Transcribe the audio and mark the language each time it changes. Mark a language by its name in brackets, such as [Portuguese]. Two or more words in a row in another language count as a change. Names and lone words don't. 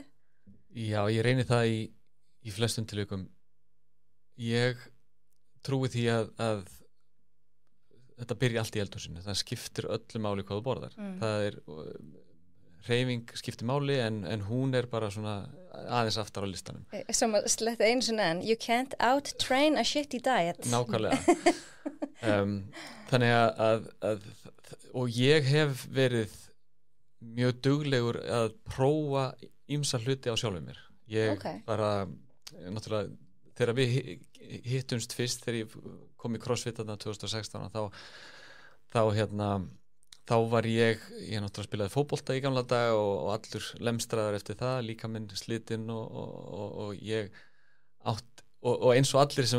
[Icelandic] Já, ég reyni það í flestum tilvikum. Ég trúi því að þetta byrja allt í eldhúsinu, það skiptir öllu máli hvað þú borðar. Það hreyfing skiptir máli en hún bara svona aðeins aftar á listanum. Sem að sletta einu svona [English] you can't out-train a shitty diet. [Icelandic] Nákvæmlega. Þannig að og ég hef verið mjög duglegur að prófa ýmsa hluti á sjálfum mér. Ég bara, náttúrulega, þegar við hittumst fyrst þegar ég kom í CrossFit 2016 þá var ég náttúrulega spilaði fótbolta í gamla dag og allur lemstraðar eftir það, líka minn slitinn og ég átt og eins og allir sem